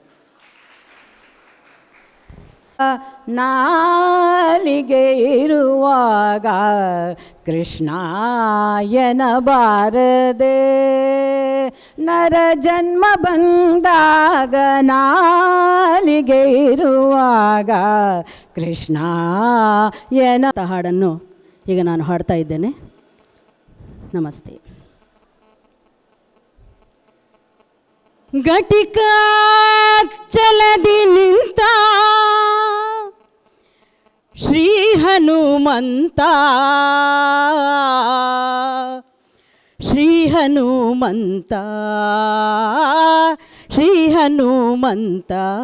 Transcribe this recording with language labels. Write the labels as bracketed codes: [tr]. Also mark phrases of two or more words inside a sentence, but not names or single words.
[kn] ನಾಲಿಗೆ ಇರುವಾಗ ಕೃಷ್ಣಾಯನ ಬಾರದೆ, ನರ ಜನ್ಮ ಬಂದಾಗ ನಾಲಿಗೆ ಇರುವಾಗ ಕೃಷ್ಣಾಯನ ಹಾಡನ್ನು ಈಗ ನಾನು ಹಾಡ್ತಾ ಇದ್ದೇನೆ. ನಮಸ್ತೆ. ಘಟಿಕಾಚಲದಿ ನಿಂತ ಶ್ರೀ ಹನುಮಂತ, ಶ್ರೀ ಹನುಮಂತ, ಶ್ರೀ ಹನುಮಂತ.